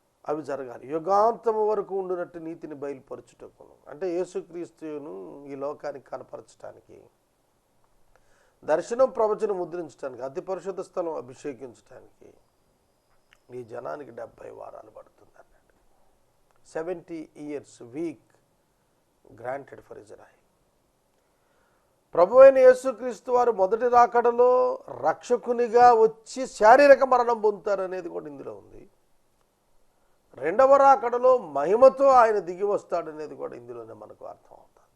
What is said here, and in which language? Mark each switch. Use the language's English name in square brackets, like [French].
[Telugu] అవి జరగాలి. యుగాంతము వరకు ఉండినట్టు నీతిని బయలుపరచుటకు, అంటే యేసుక్రీస్తును ఈ లోకానికి కనపరచడానికి, దర్శనం ప్రవచనం ముద్రించడానికి, అతి పరిశుద్ధ స్థలం అభిషేకించడానికి ఈ జనానికి 70 వారాలు పడుతుంది అన్నట్టు. [English] 70 years week granted for Israel. [Telugu] ప్రభు అయిన యేసుక్రీస్తు వారు మొదటి రాకడలో రక్షకునిగా వచ్చి శారీరక మరణం పొందుతారనేది కూడా ఇందులో ఉంది. రెండవ రాకడలో మహిమతో ఆయన దిగి వస్తాడనేది కూడా ఇందులోనే మనకు అర్థం అవుతుంది.